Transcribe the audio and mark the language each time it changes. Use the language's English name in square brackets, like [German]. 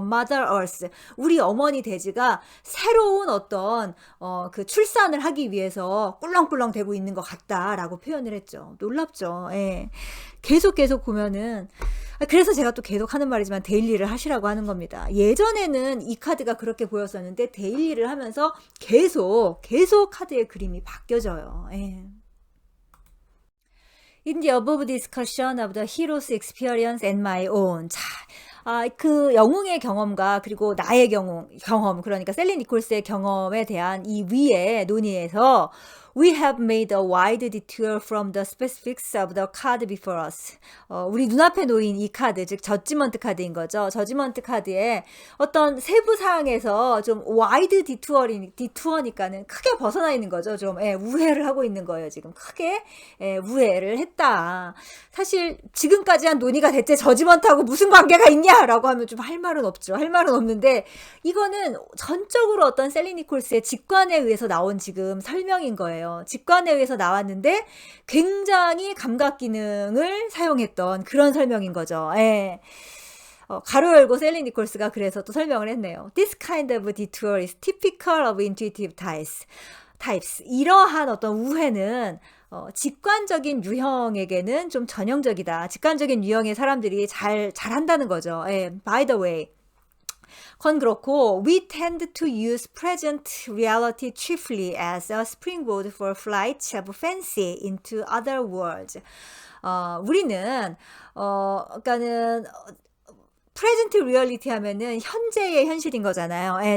[Korean] Mother Earth, 우리 어머니 대지가 새로운 어떤 그 출산을 하기 위해서 꿀렁꿀렁 대고 있는 것 같다라고 표현을 했죠. 놀랍죠. 예. 계속 보면은, 그래서 제가 또 계속 하는 말이지만 데일리를 하시라고 하는 겁니다. 예전에는 이 카드가 그렇게 보였었는데 데일리를 하면서 계속 카드의 그림이 바뀌어져요. 예. [English] In the above discussion of the hero's experience and my own. [Korean] 자, 그 영웅의 경험과 그리고 나의 경험, 그러니까 셀리 니콜스의 경험에 대한 이 위의 논의에서 [English] We have made a wide detour from the specifics of the card before us. [Korean] 우리 눈앞에 놓인 이 카드, 즉 저지먼트 카드인 거죠. 저지먼트 카드의 어떤 세부 사항에서 좀 와이드 디투어니까는 크게 벗어나 있는 거죠. 좀 우회를 하고 있는 거예요. 지금 크게 우회를 했다. 사실 지금까지 한 논의가 대체 저지먼트하고 무슨 관계가 있냐라고 하면 좀 할 말은 없죠. 할 말은 없는데 이거는 전적으로 어떤 셀리 니콜스의 직관에 의해서 나온 지금 설명인 거예요. 직관에 의해서 나왔는데 굉장히 감각 기능을 사용했던 그런 설명인 거죠. 예. 가로 열고 셀리 니콜스가 그래서 또 설명을 했네요. [English] This kind of detour is typical of intuitive types. [Korean] 이러한 어떤 우회는 직관적인 유형에게는 좀 전형적이다. 직관적인 유형의 사람들이 잘한다는 거죠. 예. [English] By the way, [Korean] 그건 그렇고 [English] we tend to use present reality chiefly as a springboard for flight of fancy into other worlds. [Korean] 우리는 그러니까는 프레젠트 리얼리티 하면은 현재의 현실인 거잖아요.